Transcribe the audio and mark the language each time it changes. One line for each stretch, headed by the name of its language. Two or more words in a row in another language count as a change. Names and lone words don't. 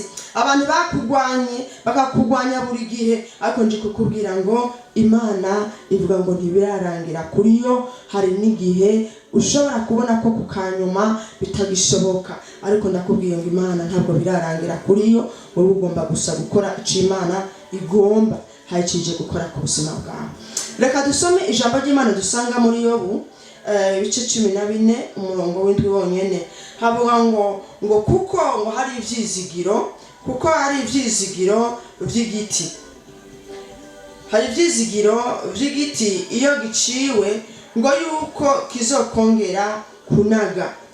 Rundi: Abantu bakugwanye bakakugwanya buri gihe, ariko nje kukubwira ngo Imana ivuga ngo ntibirarangira kuri yo. Hari n'igihe ushobora kubona ko kukanyuma bitagishoboka, ariko ndakubwiye ngo Imana ntabwo birarangira kuri yo. Wowe ugomba gusa gukora ico Imana igomba, hayicije gukora ku buzima bwawe. Reka dusome ijambo ry'Imana dusanga muri Yobu ibice 14 umurongo w'indwi wonyene. Havuga ngo kuko ngo hari ivyizigiro, kuko hari ivyizigiro vy'igiti, hari ivyizigiro vy'igiti iyo giciwe ngo yuko kizokongera kunaga,